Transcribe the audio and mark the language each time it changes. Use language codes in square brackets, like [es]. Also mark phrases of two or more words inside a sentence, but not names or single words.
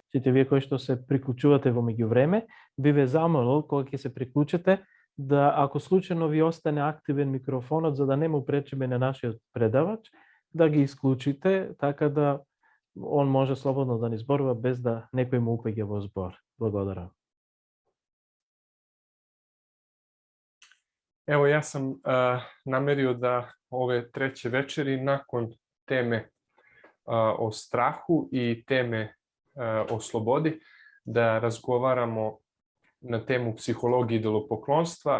[mk] Сите вие кои што се приклучувате во меѓувреме, би ве замолил кога ќе се приклучите да, ако случајно ви остане активен микрофонот, за да не му пречиме на нашиот предавач, да ги исклучите, така да он може слободно да ни зборува без да некој му упеѓа во збор. Благодарам. [sr] Evo, ja sam namerio da ove treće večeri, nakon teme o strahu i teme o slobodi, da razgovaramo na temu psihologije idolopoklonstva.